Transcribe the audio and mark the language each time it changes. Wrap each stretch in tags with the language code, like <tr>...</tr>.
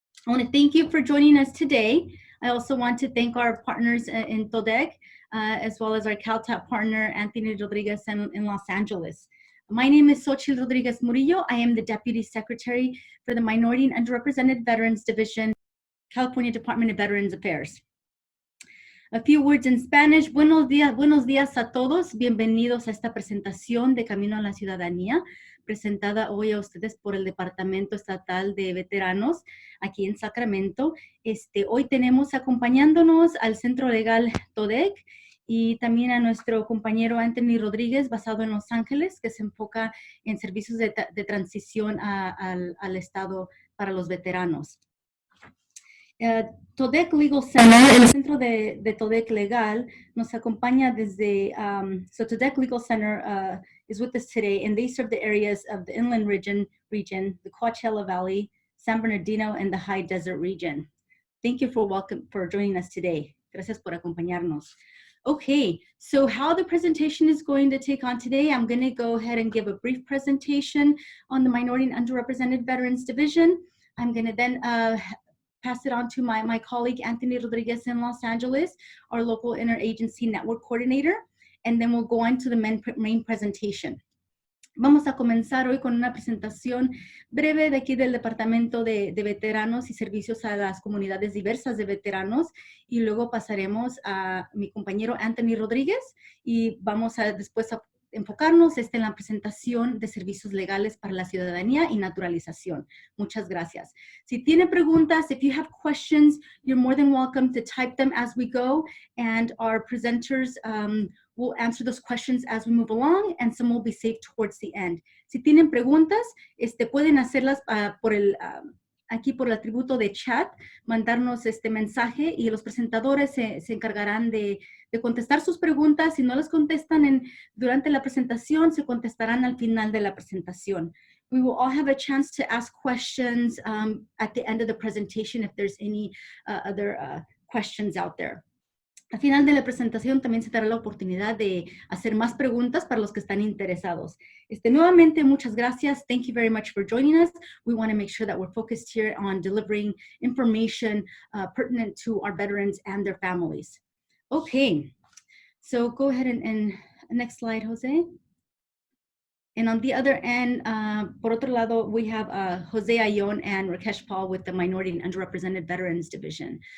<en>I want to thank you for joining us today. I also want to thank our partners in TODEC, as well as our CalTAP partner, Anthony Rodriguez in Los Angeles. My name is Xochitl Rodriguez Murillo. I am the Deputy Secretary for the Minority and Underrepresented Veterans Division, California Department of Veterans Affairs. A few words in Spanish.</en> <es>Buenos días a todos. Bienvenidos a esta presentación de Camino a la Ciudadanía, presentada hoy a ustedes por el Departamento Estatal de Veteranos aquí en Sacramento. Hoy tenemos acompañándonos al Centro Legal TODEC y también a nuestro compañero Anthony Rodríguez, basado en Los Ángeles, que se enfoca en servicios de transición al Estado para los veteranos.</es> <en>TODEC Legal Center,</en> <es>el centro de TODEC Legal, nos acompaña desde,</es> <en>so TODEC Legal Center is with us today, and they serve the areas of the Inland region, the Coachella Valley, San Bernardino, and the High Desert region. Thank you for joining us today.</en> <es>Gracias por acompañarnos.</es> <en>Okay, so how the presentation is going to take on today, I'm going to go ahead and give a brief presentation on the Minority and Underrepresented Veterans Division. I'm going to then pass it on to my colleague, Anthony Rodriguez in Los Angeles, our local interagency network coordinator, and then we'll go on to the main presentation.</en> <es>Vamos a comenzar hoy con una presentación breve de aquí del Departamento de Veteranos y Servicios a las Comunidades Diversas de Veteranos, y luego pasaremos a mi compañero Anthony Rodríguez y vamos a después a enfocarnos en la presentación de servicios legales para la ciudadanía y naturalización. Muchas gracias. Si tiene preguntas,</es> <en>if you have questions, you're more than welcome to type them as we go, and our presenters will answer those questions as we move along, and some will be saved towards the end.</en> <es>Si tienen preguntas, pueden hacerlas aquí por el atributo de chat, mandarnos mensaje, y los presentadores se encargarán de contestar sus preguntas. Si no las contestan durante la presentación, se contestarán al final de la presentación.</es> <en>We will all have a chance to ask questions at the end of the presentation if there's any other questions out there.</en> <es>Al final de la presentación también se dará la oportunidad de hacer más preguntas para los que están interesados. Nuevamente, muchas gracias.</es> <en>Thank you very much for joining us. We want to make sure that we're focused here on delivering information pertinent to our veterans and their families. Okay, so go ahead and next slide, Jose. And on the other end,</en> <es>por otro lado,</es> <en>we have Jose Ayon and Rakesh Paul with the Minority and Underrepresented Veterans Division.</en>